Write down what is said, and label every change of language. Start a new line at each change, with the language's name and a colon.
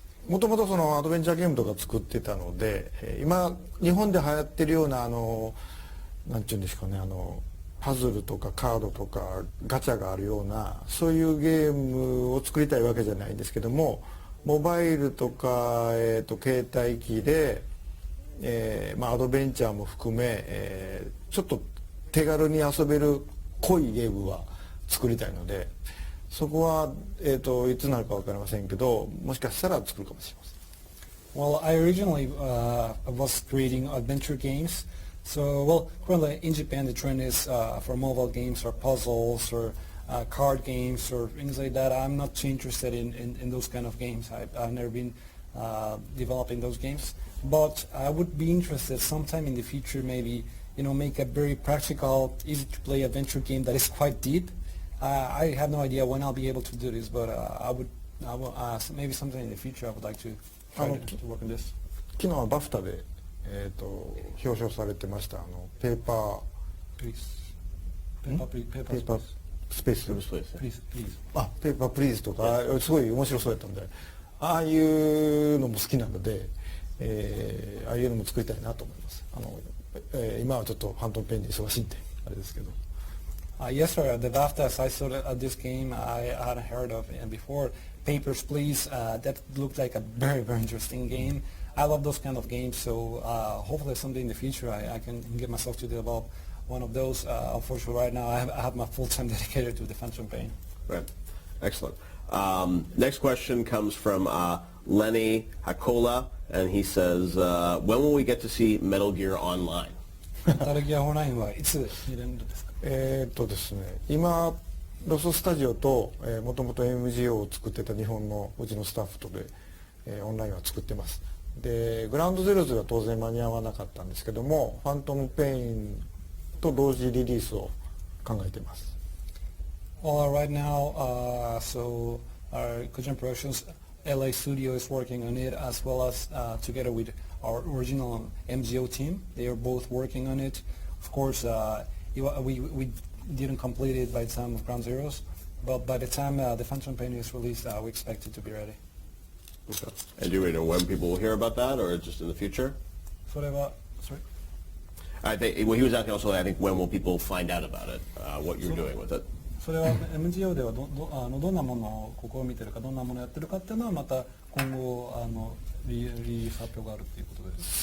Japanese: もともとそのアドベンチャーゲームとか作ってたので、今日本で流行ってるようななんていうんですかね、パズルとかカードとかガチャがあるようなそういうゲームを作りたいわけじゃないんですけども、モバイルとか、携帯機で、アドベンチャーも含め、ちょっと手軽に遊べる濃いゲームは作りたいので、そこは、いつになるか分かりませんけど、もしかしたら作るかもしれません。
English: Well, I originally was creating adventure games. So, well, currently in Japan the trend is for mobile games or puzzles or card games or things like that. I'm not too interested in those kind of games. I've never been developing those games. But I would be interested sometime in the future, maybe, make a very practical, easy to play adventure game that is quite deep. I have no idea when I'll be able to do this, but I will maybe sometime in the future I would like to try to work on this.
Japanese: 昨日はバフタで、表彰されてましたペーパースペースあペーパープリーズとかすごい面白そうやったんで、ああいうのも好きなので、ああいうのも作りたいなと思います。今はちょっとファントムペンで忙しいんであれですけど。
English: Yes, sir. The BAFTAs I saw this game I hadn't heard of before. Papers, Please. That looked like a very, very interesting game. I love those kind of games, so hopefully someday in the future I can get myself to develop one of those. Unfortunately, right now I have my full time dedicated to the Phantom Pain. Right. Excellent. Next question comes from Lenny Hakola, and he says, when will we get to see Metal Gear Online?
Japanese: メタルギアオンラインはいつ見れるんですか？ですね、今ロススタジオともともと MGO を作ってた日本のうちのスタッフとで、オンラインは作ってます。でグラウンドゼロズは当然間に合わなかったんですけども、ファントムペインと同時リリースを考えています。
English: Well, right now, so our Kojima Productions LA studio is working on it, as well as together with our original MGO team. They are both working on it. Of course, we didn't complete it by the time of Ground Zeroes, but by the time the Phantom Pain is released, we expect it to be ready. Okay. And do we know when people will hear about that, or just in the future? Sorry. Well, he was asking also, I think, when will people find out about it, what you're doing with it?
Japanese: それは MGO ではどんなものを試みてるか、どんなものをやってるかっていうのはまた今後リリース発表があるっていうことです。